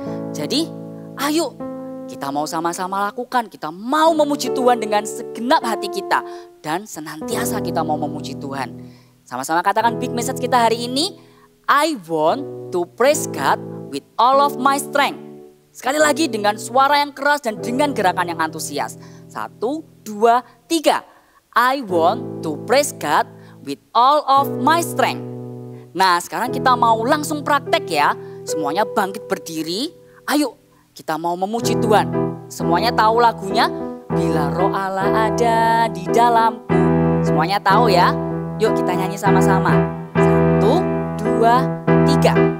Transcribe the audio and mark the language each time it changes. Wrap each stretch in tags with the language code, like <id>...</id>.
<id>Jadi ayo kita mau sama-sama lakukan, kita mau memuji Tuhan dengan segenap hati kita. Dan senantiasa kita mau memuji Tuhan. Sama-sama katakan big message kita hari ini,</id> <en>I want to praise God with all of my strength.</en> <id>Sekali lagi dengan suara yang keras dan dengan gerakan yang antusias. 1, 2, 3.</id> <en>I want to praise God with all of my strength.</en> <id>Nah sekarang kita mau langsung praktek ya. Semuanya bangkit berdiri. Ayo kita mau memuji Tuhan. Semuanya tahu lagunya. bila Roh Allah ada di dalamku. Semuanya tahu ya? Yuk kita nyanyi sama-sama. 1, 2, 3.</id>